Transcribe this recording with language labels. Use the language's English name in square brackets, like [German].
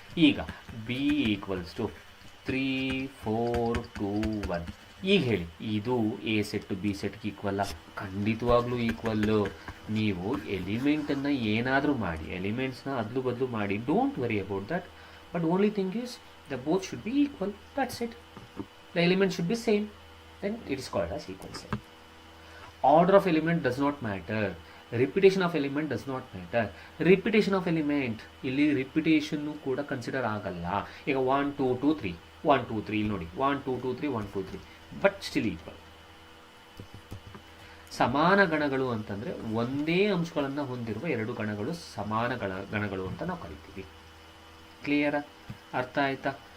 [English] ಈಗ B equals to 3 4 2 1. [Kannada] ಈಗ ಹೇಳಿ, ಇದು ಎ ಸೆಟ್ ಬಿ ಸೆಟ್ಗೆ ಈಕ್ವಲ್ಲ? ಖಂಡಿತವಾಗ್ಲೂ ಈಕ್ವಲ್ಲು. ನೀವು ಎಲಿಮೆಂಟನ್ನು ಏನಾದರೂ ಮಾಡಿ, ಎಲಿಮೆಂಟ್ಸ್ನ ಅದಲು ಬದಲು ಮಾಡಿ, [English] Don't worry about that. But only thing is the both should be equal. That's it. The element should be same. Then it is called as equal set. Order of element does not matter. Repetition of element does not matter. Repetition of element [Kannada] ಇಲ್ಲಿ repetition ಕೂಡ consider ಆಗಲ್ಲ. ಈಗ 1 2 2 3 1 2 3 ಇಲ್ಲಿ ನೋಡಿ 1 2 2 3 1 2 3 [English] But still equal. [Kannada] ಸಮಾನ ಗಣಗಳು ಅಂತಂದರೆ ಒಂದೇ ಅಂಶಗಳನ್ನು ಹೊಂದಿರುವ ಎರಡು ಗಣಗಳು ಸಮಾನ ಗಣಗಳು ಅಂತ ನಾವು ಕರಿತೀವಿ. ಕ್ಲಿಯರಾ? ಅರ್ಥ ಆಯ್ತಾ?